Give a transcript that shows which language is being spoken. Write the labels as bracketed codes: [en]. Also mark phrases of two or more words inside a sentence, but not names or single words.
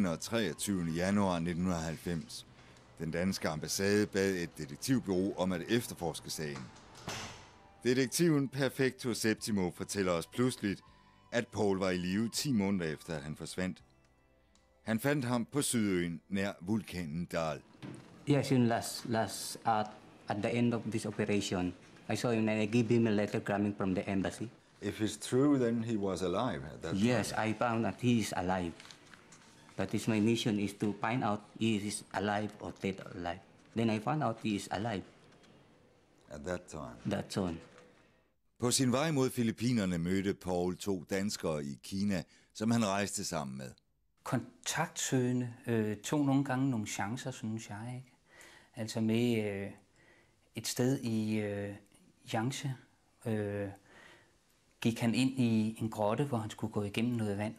[da] og 23. januar 1990. Den danske ambassade bad et detektivbureau om at efterforske sagen. Detektiven Perfecto Septimo fortæller os pludseligt, at Paul var i live 10 måneder efter, at han forsvandt. Han fandt ham på Sydøen nær vulkanen Dal. [en] Yes, in last at the end of this operation, I saw him and I gave him a letter coming from the embassy. If it's true, then he was alive at that time. Yes, I found that he is alive. That is my mission, is to find out he is alive or dead or alive. Then I found out he is alive. At that time. That's all. [da] På sin vej mod Filippinerne mødte Paul 2 danskere i Kina, som han rejste sammen med. Kontaktsøgende tog nogle gange nogle chancer, synes jeg. Ikke? Altså med et sted i Yangtze gik han ind i en grotte, hvor han skulle gå igennem noget vand.